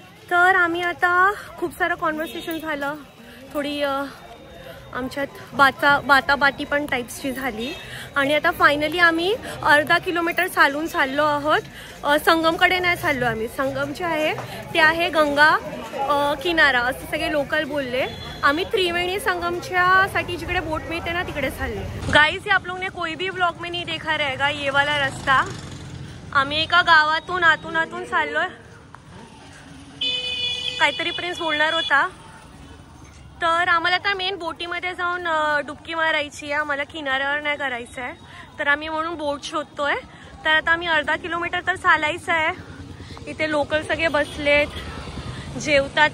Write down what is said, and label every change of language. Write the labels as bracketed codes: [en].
[mr] तर आम्ही आता खूप सारं कॉन्व्हर्सेशन झालं. थोडी आमच्यात बाताबाती पण टाईप्सची झाली आणि आता फायनली आम्ही अर्धा किलोमीटर चालून चाललो आहोत. संगमकडे नाही चाललो आम्ही. संगम जे आहे ते आहे गंगा किनारा असं सगळे लोकल बोलले. आम्ही त्रिवेणी संगमच्या साठी जिकडे बोट मिळते ना तिकडे चालले. [hi] गाइस, आप लोग ने कोई भी ब्लॉग में नहीं देखा रहेगा ये वाला रस्ता. [mr] आम्ही एका गावातून आतून चाललोय. काहीतरी प्रिन्स बोलणार होता. तर आम्हाला आता मेन बोटीमध्ये जाऊन डुबकी मारायची आहे. आम्हाला किनाऱ्यावर नाही करायचं आहे. तर आम्ही म्हणून बोट शोधतोय. तर आता आम्ही अर्धा किलोमीटर तर चालायचं आहे. इथे लोकल सगळे बसलेत जेवतात.